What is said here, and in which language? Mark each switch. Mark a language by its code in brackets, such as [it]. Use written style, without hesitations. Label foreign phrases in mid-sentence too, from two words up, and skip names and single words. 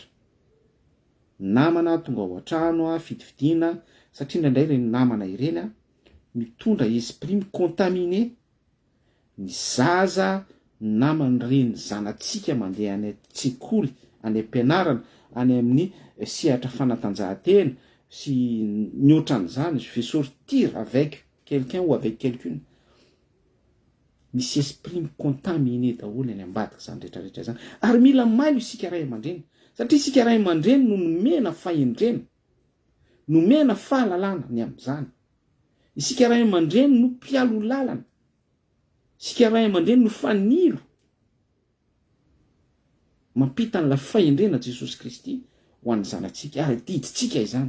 [mg] Namana tonga ao an-trano fidividina, satria indraindray ireny namana ireny mitondra esprit micontaminé ny zaza namany reny zanatsika mandeha any an-tsekoly, any am-pianarana, any amin'ny sehatra fanatanjahantena sy ny ohatran'izany. [fr] Je vais sortir avec quelqu'un ou avec quelqu'une. [mg] Misy esprit micontaminé daholo any ambadika zany rehetrarehetra zany. Ary mila mailo isika ray aman-dreny, satria isika ray aman-dreny no nomena fahendrena, nomena fahalalana ny amin'izany. Isika ray aman-dreny no mpialo lalana, isika ray aman-dreny no fanilo mampita n'la fahendrena Jesosy Kristy ho an'ny zanatsika, ary diditsika izany.